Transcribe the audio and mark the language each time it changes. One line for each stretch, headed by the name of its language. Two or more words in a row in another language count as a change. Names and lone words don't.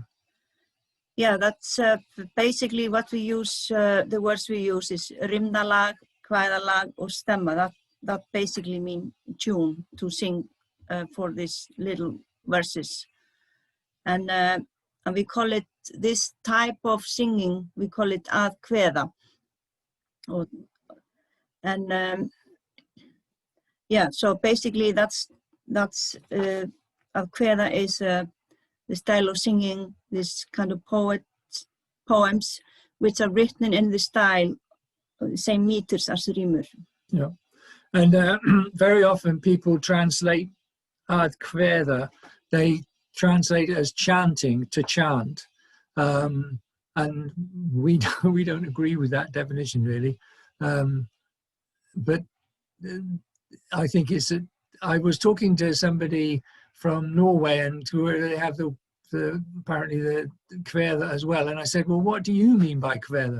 English: Yeah, that's basically what we use. The words we use is rimnalag, kvæðalag, or stemma. That basically mean tune to sing for these little verses. And we call it, this type of singing, we call it
Icelandic: að kveða.
English: And yeah, so basically that's
Icelandic: að kveða
English: is the style of singing, this kind of poems, which are written in the style, the same meters as Reamer. Yeah, and very often people translate
Icelandic: að kveða,
English: they translate it as chanting, to chant, and we don't agree with that definition really, but I think I was talking to somebody from Norway, and where they have apparently the kveða as well, and I said, well, what do you mean by kveða?